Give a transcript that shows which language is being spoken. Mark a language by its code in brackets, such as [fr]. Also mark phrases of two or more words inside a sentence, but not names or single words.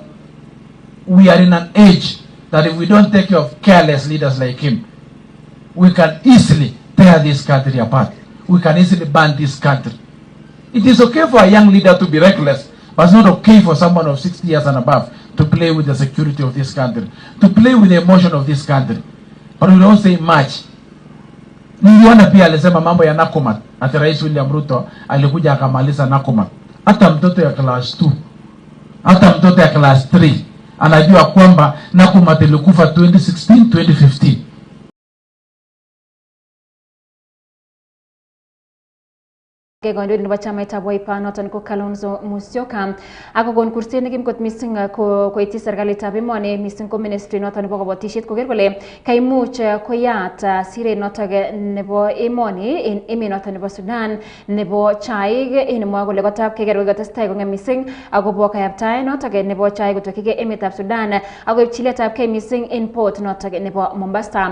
[en] We are in an age that if we don't take care of careless leaders like him, we can easily tear this country apart. We can easily ban this country. It is okay for a young leader to be reckless, but it's not okay for someone of 60 years and above to play with the security of this country, to play with the emotion of this country. But we don't say much. [sw] Niliona pia alisema mambo ya Nakumatt. Ati Rais William Ruto alikuja akamaliza Nakumatt. Hata mtoto ya class 2, hata mtoto ya class 3 anajua kwamba Nakumatt ilikufa 2016, 2015. [kln] Kegondo nebo chamaitab Wiper noton ko Kalonzo Musyoka akokon kurset nekim kot missing koityi serikalitab emoni missing ko ministry noton nebo kabatisiet koker kole kaimuch koyat siret noton nebo emoni en emet noton nebo Sudan nebo chaik en mwa kole kotab keker kokatestai kong'em missing akobo kayaptaet noton nebo chaik kotokyigei emetab Sudan akoib chiletabgei missing en port noton nebo Mombasa.